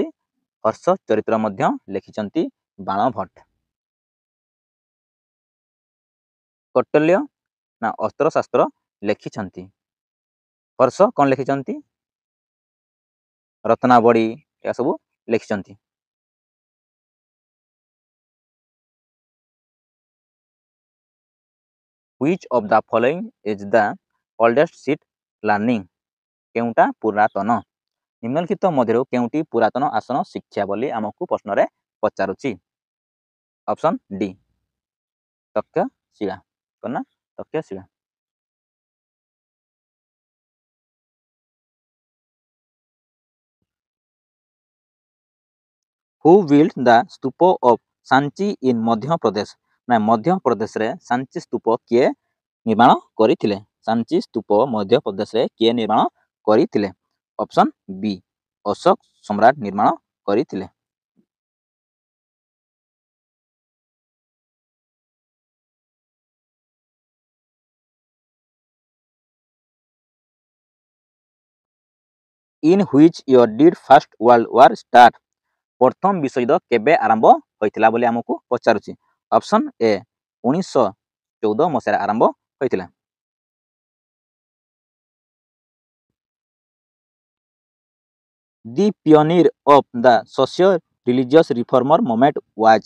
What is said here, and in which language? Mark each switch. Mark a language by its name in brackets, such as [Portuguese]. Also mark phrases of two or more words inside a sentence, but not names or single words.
[Odia] ହର୍ଷ ଚରିତ୍ର ମଧ୍ୟ ଲେଖିଛନ୍ତି ବାଣ ଭଟ୍ଟ। କୌଟିଲ୍ୟ ନା ଅସ୍ତ୍ରଶାସ୍ତ୍ର ଲେଖିଛନ୍ତି। ହର୍ଷ କ'ଣ ଲେଖିଛନ୍ତି? ରତ୍ନାବଳୀ ଏସବୁ ଲେଖିଛନ୍ତି। [English] Which of the following is the oldest seat learning? [Odia] କେଉଁଟା ପୁରାତନ? ନିମ୍ନଲିଖିତ ମଧ୍ୟରୁ କେଉଁଟି ପୁରାତନ ଆସନ ଶିକ୍ଷା ବୋଲି ଆମକୁ ପ୍ରଶ୍ନରେ ପଚାରୁଛି? ଅପସନ୍ ଡି ତକ୍ଷଶିଳା। [English] ତକ୍ଷଶିଳା। Who built the stupa of ସାଞ୍ଚି in ମଧ୍ୟପ୍ରଦେଶ? [Odia] ମଧ୍ୟପ୍ରଦେଶରେ ସାଞ୍ଚି ସ୍ତୂପ କିଏ ନିର୍ମାଣ କରିଥିଲେ? ସାଞ୍ଚି ସ୍ତୂପ ମଧ୍ୟପ୍ରଦେଶରେ କିଏ ନିର୍ମାଣ କରିଥିଲେ? ଅପସନ୍ ବି ଅଶୋକ ସମ୍ରାଟ ନିର୍ମାଣ କରିଥିଲେ। [English] In which year did first world war start? [Odia] ପ୍ରଥମ ବିଶ୍ୱଯୁଦ୍ଧ କେବେ ଆରମ୍ଭ ହୋଇଥିଲା ବୋଲି ଆମକୁ ପଚାରୁଛି? ଅପସନ୍ ଏ 1914 ମସିହାରେ ଆରମ୍ଭ ହୋଇଥିଲା। [English] The pioneer of the socio religious reformer movement was.